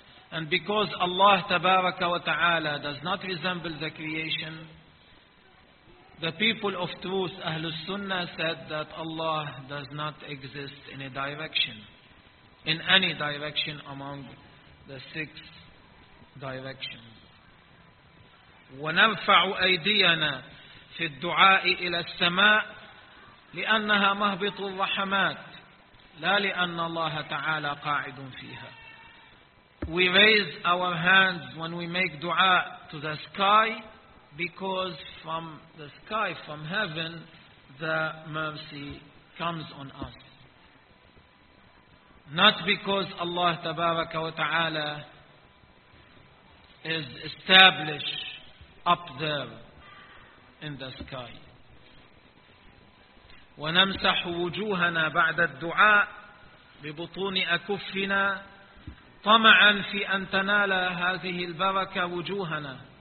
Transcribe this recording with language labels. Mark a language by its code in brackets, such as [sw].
[en] And because Allah [ar] تبارك وتعالى [en] does not resemble the creation, the people of truth, Ahlul Sunnah, said that Allah does not exist in a direction, in any direction among the six directions. [ar] ونرفع أيدينا في الدعاء إلى السماء لأنها مهبط الرحمات لا لأن الله تعالى قاعد فيها. [en] We raise our hands when we make dua to the sky, because from the sky, from heaven, the mercy comes on us. Not because Allah [ar] تبارك وتعالى [en] is established up there in the sky. [ar] ونمسح وجوهنا بعد الدعاء ببطون أكفنا طمعا في أن تنال هذه البركة وجوهنا.